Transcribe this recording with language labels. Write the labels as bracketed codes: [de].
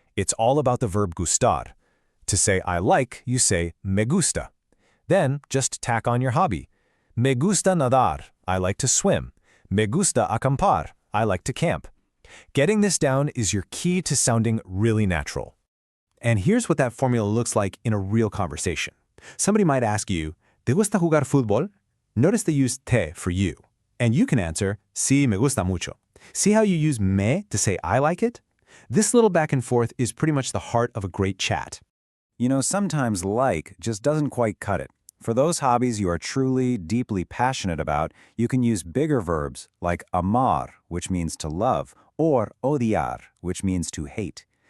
[en] It's all about the verb gustar. To say I like, you say me gusta. Then just tack on your hobby. [es] Me gusta nadar. [en] I like to swim. [es] Me gusta acampar. [en] I like to camp. Getting this down is your key to sounding really natural. And here's what that formula looks like in a real conversation. Somebody might ask you, [es] ¿Te gusta jugar fútbol? [en] Notice they use te for you. And you can answer, [es] sí, me gusta mucho. [en] See how you use me to say I like it? This little back and forth is pretty much the heart of a great chat. Sometimes like just doesn't quite cut it. For those hobbies you are truly, deeply passionate about, you can use bigger verbs like amar, which means to love, or odiar, which means to hate.